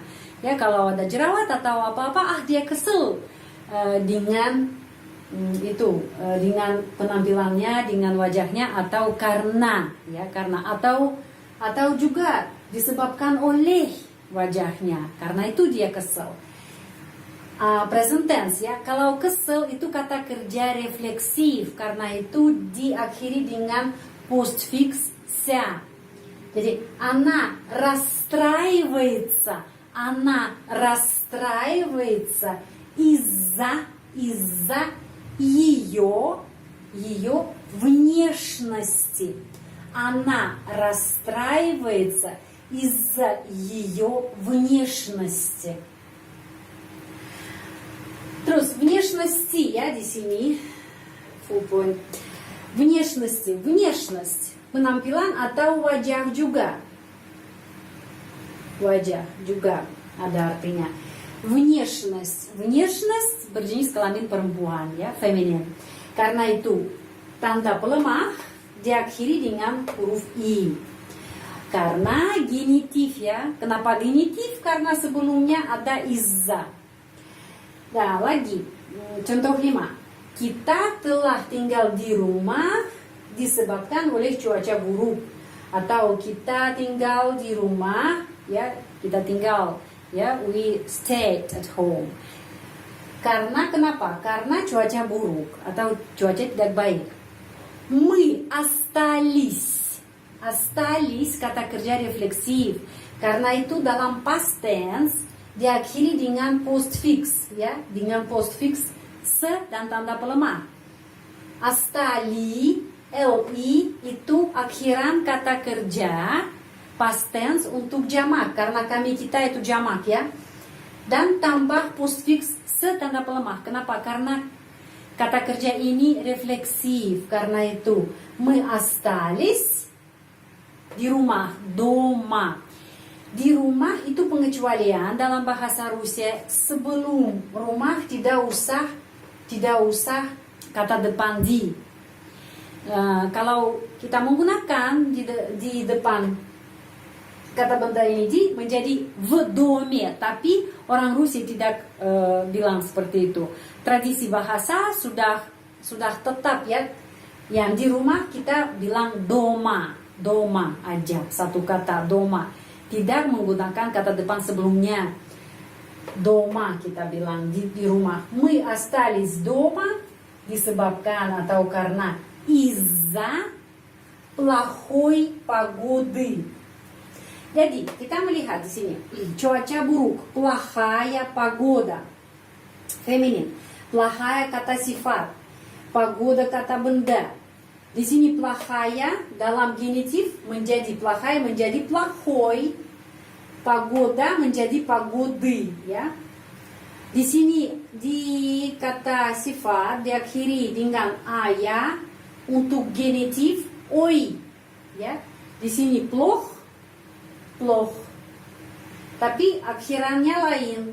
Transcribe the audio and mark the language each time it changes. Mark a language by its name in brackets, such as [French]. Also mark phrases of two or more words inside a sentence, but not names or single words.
[Indonesian] Ya, kalau ada jerawat atau apa-apa, dia kesel dengan dengan penampilannya, dengan wajahnya atau karena atau juga disebabkan oleh wajahnya. Karena itu dia kesel. Present tense ya. Kalau kesel itu kata kerja refleksif, karena itu diakhiri dengan [Russian] постфикс ся. Jadi она расстраивается из-за ее внешности. Она расстраивается из-за ее внешности. [Indonesian] Terus внешности ya di sini full point. Внешность, penampilan atau wajah juga. Wajah juga ada artinya. Внешность berjenis kelamin perempuan ya, feminin. Karena itu tanda pelemah diakhiri dengan huruf i. Karena genitif ya. Kenapa genitif? Karena sebelumnya ada izza. Nah, lagi contoh 5. Kita telah tinggal di rumah disebabkan oleh cuaca buruk. Atau kita tinggal di rumah ya, [English] we stayed at home. [Indonesian] Karena kenapa? Karena cuaca buruk atau cuaca tidak baik. [Russian] Мы остались [Indonesian] kata kerja refleksif. Karena itu dalam past tense diakhiri dengan postfix ya, dengan postfix se dan tanda pelemah. Astali, li itu akhiran kata kerja past tense untuk jamak, karena kita itu jamak ya. Dan tambah postfix se tanda pelemah. Kenapa? Karena kata kerja ini refleksif. Karena itu [Russian] мы остались [Indonesian] di rumah, дома. Di rumah itu pengecualian dalam bahasa Rusia, sebelum rumah tidak usah kata depan di. Kalau kita menggunakan di depan kata benda ini di menjadi [Russian] в доме, [Indonesian] tapi orang Rusia tidak bilang seperti itu. Tradisi bahasa sudah tetap ya, yang di rumah kita bilang doma aja, satu kata doma. Tidak menggunakan kata depan sebelumnya. Дома kita bilang di rumah. [Russian] Мы остались дома [Indonesian] disebabkan atau karena [Russian] из-за плохой погоды. [Indonesian] Jadi kita melihat di sini cuaca buruk, [Russian] плохая погода, [Indonesian] feminin, плохая kata sifat, погода kata benda. Di sini плохая dalam genitif menjadi плохая menjadi плохой, погода menjadi погоды, ya. Di sini di kata sifat diakhiri dengan aya untuk genitif oi, ya. Di sini [Russian] плох, плох. [Indonesian] Tapi akhirannya lain.